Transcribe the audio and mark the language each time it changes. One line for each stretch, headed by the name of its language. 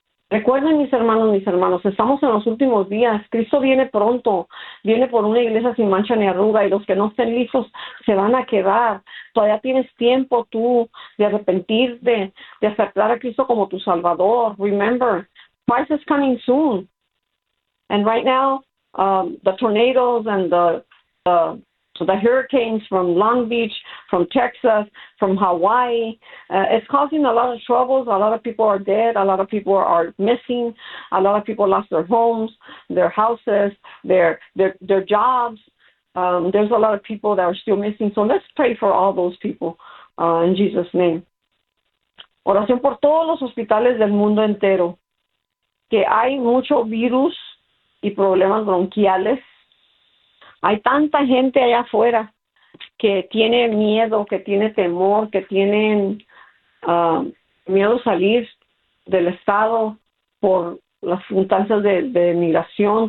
Spanish: Recuerden, mis hermanos, estamos en los últimos días. Cristo viene pronto, viene por una iglesia sin mancha ni arruga, y los que no estén listos se van a quedar. Todavía tienes tiempo tú de arrepentirte, de aceptar a Cristo como tu Salvador.
English: Remember, Christ is coming soon. And right now, the tornadoes and the hurricanes from Long Beach, from Texas, from Hawaii, it's causing a lot of troubles. A lot of people are dead. A lot of people are missing. A lot of people lost their homes, their houses, their jobs. There's a lot of people that are still missing. So let's pray for all those people in Jesus' name.
Spanish: Oración por todos los hospitales del mundo entero, que hay mucho virus y problemas bronquiales. Hay tanta gente allá afuera que tiene miedo, que tiene temor, que tienen miedo a salir del estado por las circunstancias de migración.